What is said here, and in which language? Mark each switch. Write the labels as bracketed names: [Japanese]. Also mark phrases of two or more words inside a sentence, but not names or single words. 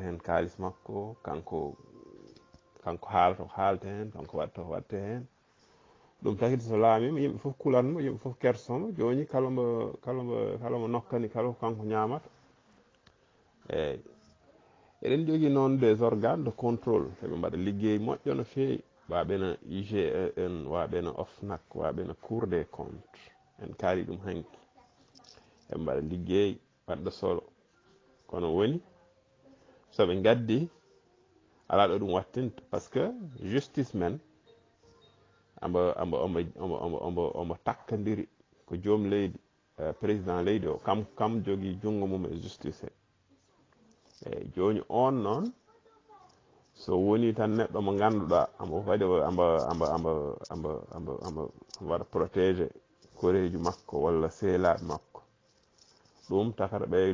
[Fula] hen kalis makko kanko haalata ko haalata hen kanko waɗata ko waɗata hen ɗum tagide so laamima yimɓe fof kulatmo yimɓe fof kersomo joni kala mo nokkani kala ko kanko ñamata eyyi eɗen jogui noon [French] des organes de contrôle [Fula] heɓe mbaɗa ligguey moƴƴo no fewi waɓena IGE waɓena OFNAC waɓena cour des comptes en kaali ɗum hanki heɓe mbaɗa ligguey wadda solo kono woni soɓe gaddi ala ɗo ɗum wattinta [French] par ce que [Fula] justice men omo takkadiri ko joom leydi président leydi o kam jogui jungo mum e justice he eyyi joni on noon so woni tan neɗɗo mo ganduɗa ambo waɗi amba waɗa protégé koreji makko walla seelaɓe makko ɗum takata ɓe